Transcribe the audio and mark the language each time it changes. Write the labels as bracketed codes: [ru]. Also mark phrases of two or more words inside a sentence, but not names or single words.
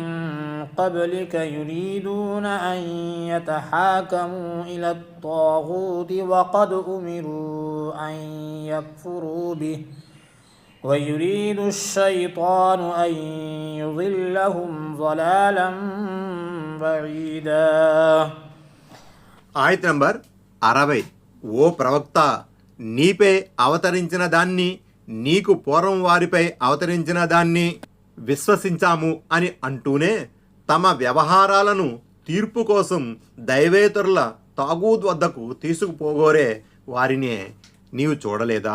[ar] قبلك يريدون أن يتحاكموا إلى الطاغوت وقد أمروا أن يكفروا به ويريد الشيطان أن يضلهم ضلالا بعيدا. [te] ఆయత నంబర్ 60. ఓ ప్రవక్త, నీపై అవతరించిన దాన్ని నీకు పూర్వం వారిపై అవతరించిన దాన్ని విశ్వసించాము అని అంటూనే తమ వ్యవహారాలను తీర్పు కోసం దైవేతరుల తాగూత్ వద్దకు తీసుకుపోగోరే వారినే నీవు చూడలేదా?